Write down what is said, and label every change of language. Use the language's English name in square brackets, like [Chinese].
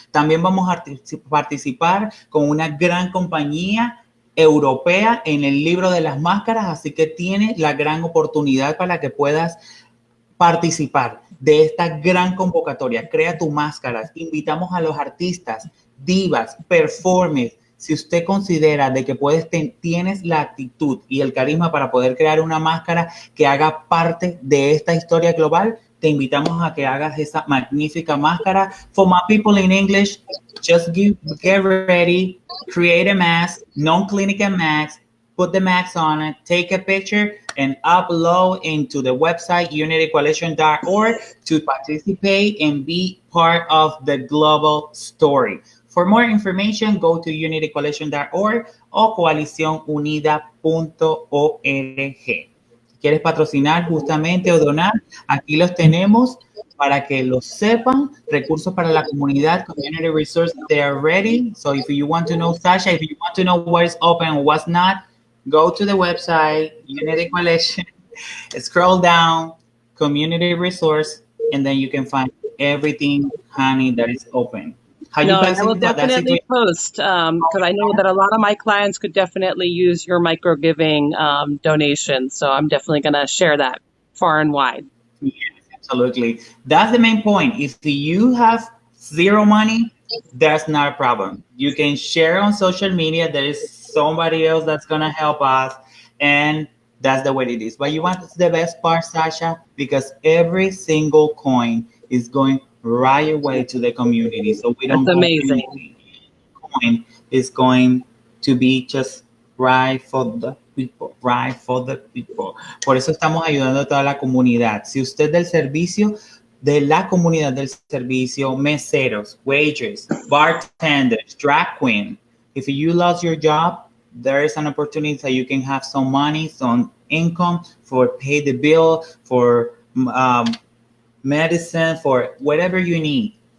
[Spanish] También vamos a participar con una gran compañía europea en el libro de las máscaras, así que tienes la gran oportunidad para que puedas participar de esta gran convocatoria. Crea tu máscara. Invitamos a los artistas, divas, performers. Si usted considera de que tienes la actitud y el carisma para poder crear una máscara que haga parte de esta historia global, te invitamos a que hagas esa magnífica máscara. [English] For my people in English, just get ready, create a mask, non-clinical mask, put the mask on it, take a picture, and upload into the website unitycoalition.org to participate and be part of the global story. For more information, go to unitycoalition.org o coalicionunida.org. [Spanish] Si quieres patrocinar justamente o donar, aquí los tenemos para que lo sepan. Recursos para la comunidad, [English] community resources, they are ready. So if you want to know, Sasha, if you want to know what is open and what's not, go to the website, Unity Coalition, scroll down, community resource, and then you can find everything, honey, that is open. I will definitely post because I know that a lot of my clients could definitely use your micro giving donation. So I'm definitely going to share that far and wide. Yes, absolutely. That's the main point. If you have zero money, that's not a problem. You can share on social media. There is somebody else that's going to help us, and that's the way it is. But you want the best part, Sasha, because every single coin is going right away to the community. So we don't. That's amazing. Coin is going to be just right for the people, right for the people. [Spanish] Por eso estamos ayudando a toda la comunidad. Si usted del servicio, de la comunidad del servicio, meseros, [English] waiters, bartenders, drag queen, if you lost your job, there is an opportunity that you can have some money, some income for pay the bill, for medicine, for whatever you need.